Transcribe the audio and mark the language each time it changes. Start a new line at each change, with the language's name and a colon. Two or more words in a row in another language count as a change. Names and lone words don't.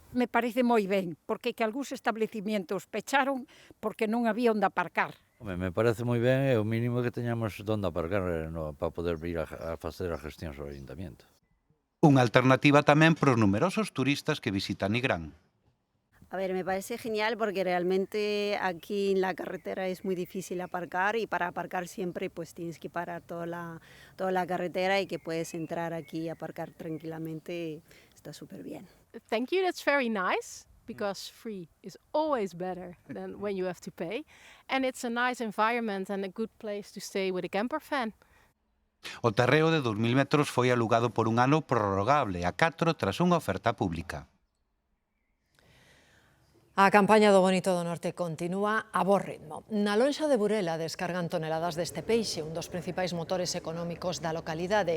Galician: Me parece moi ben, porque que algúns establecimientos pecharon porque non había onde aparcar. Me parece moi ben, é o mínimo que teñamos onde aparcar para poder vir a facer a gestión sobre o ayuntamiento. Unha alternativa tamén para os numerosos turistas que visitan Nigrán.
Spanish: A ver, me parece genial porque realmente aquí en la carretera es muy difícil aparcar y para aparcar siempre pues tienes que parar toda la carretera y que puedes entrar aquí y aparcar tranquilamente, está súper bien.
English: Thank you, that's very nice because free is always better than when you have to pay and it's a nice environment and a good place to stay with a camper van.
Galician: O terreo de 2.000 metros foi alugado por un ano prorrogable a 4 tras unha oferta pública. A campaña do Bonito do Norte continúa a bo ritmo. Na lonxa de Burela descargan toneladas deste peixe, un dos principais motores económicos da localidade.